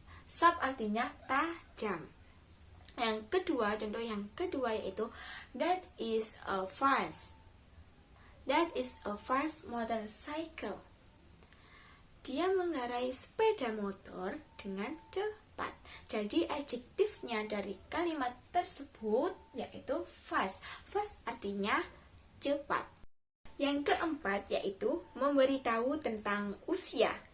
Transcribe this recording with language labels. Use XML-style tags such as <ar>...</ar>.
<id>Sharp artinya tajam. Yang kedua, contoh yang kedua yaitu</id> <en>that is a fast. That is a fast motorcycle.</en> <id>Dia mengendarai sepeda motor dengan cepat. Jadi adjektifnya dari kalimat tersebut yaitu fast. Fast artinya cepat. Yang keempat yaitu memberitahu tentang usia.</id>